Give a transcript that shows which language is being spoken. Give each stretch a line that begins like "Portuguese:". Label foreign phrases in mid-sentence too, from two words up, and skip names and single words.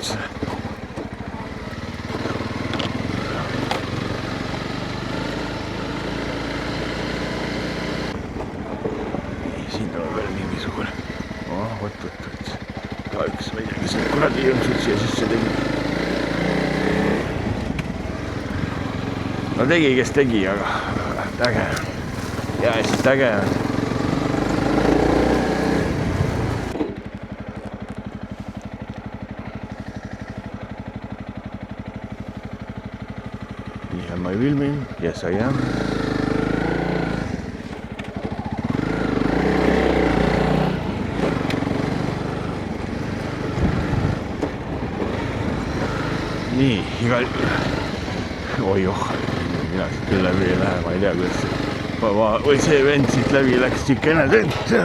Estonian: Siin tuleb veel mingisugune. Võt. Kahjuks ma ei tea, kes need kuradi jõnksud siia sisse tegi. No tegi, kes tegi, aga äge. Ja lihtsalt äge on.
English: Am I filming? Yes, I am.
Estonian: Nii, igal... mina siit küll läbi ei lähe, ma ei tea, kuidas või see vend siit läbi läks tükene tent.